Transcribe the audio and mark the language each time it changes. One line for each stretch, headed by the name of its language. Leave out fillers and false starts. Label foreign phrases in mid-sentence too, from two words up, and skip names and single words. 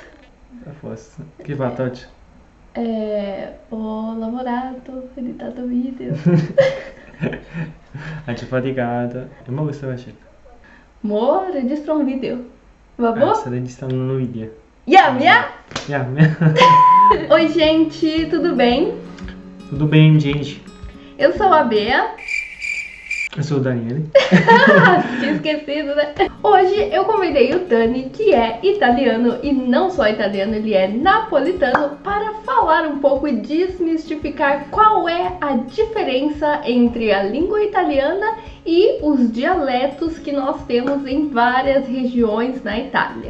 Italian: A posto. Che hai fatto oggi? Ho lavorato, ho editato video. Oggi faticato. E mo che stai facendo? Mo registro un video. Ah, Vabbè? sta registrando un nuovo video.
English: Yeah, yeah. Yeah.
Portuguese: Oi, gente, tudo bem? Tudo bem, gente? Eu sou a Bea. Eu sou o Daniele. Tinha esquecido, né? Hoje eu convidei o Dani, que é italiano e não só italiano, ele é napolitano, para falar um pouco e desmistificar qual é a diferença entre a língua italiana e os dialetos que nós temos em várias regiões na Itália.